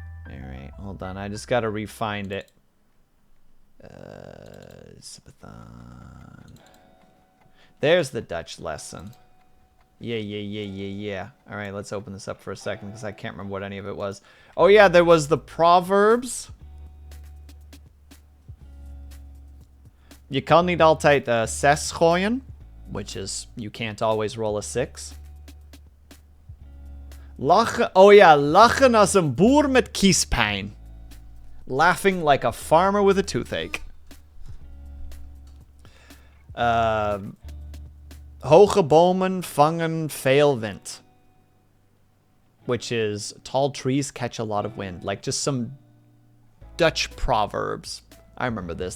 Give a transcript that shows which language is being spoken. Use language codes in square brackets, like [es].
[en] Alright, hold on. I just gotta re-find it. Sympathon. There's the Dutch lesson. Yeah. Alright, let's open this up for a second because I can't remember what any of it was. Oh yeah, there was the Proverbs. [nl] Je kan niet altijd 6 gooien, [en] which is you can't always roll a 6. [nl] Lachen, oh ja, lachen als een boer met kiespijn. [en] Laughing like a farmer with a toothache. [nl] Hoge bomen vangen veel wind. [en] Which is tall trees catch a lot of wind. Like just some Dutch proverbs. I remember this.